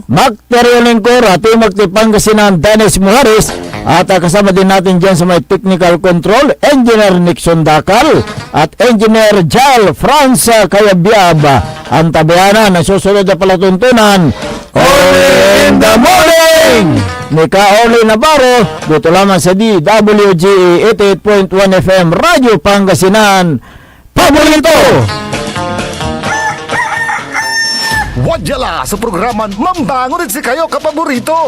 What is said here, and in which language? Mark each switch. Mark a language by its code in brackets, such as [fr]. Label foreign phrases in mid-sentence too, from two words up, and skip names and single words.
[tl] Magteryo Lingkor, Ati Magtipangasinan, Dennis Muhares. At kasama din natin dyan sa may [en] technical control, [tl] Engineer Nixon Dakal at Engineer Jal Franz Kayabyab. Ang tabiana ng susunod na palatuntunan, [en] Only in the Morning! [tl] Nika Oli Navarro, dito lamang sa DWGE 88.1 FM Radio Pangasinan. Paborito! [pag] Wadyala sa programan Mambangon si kayo kapaborito.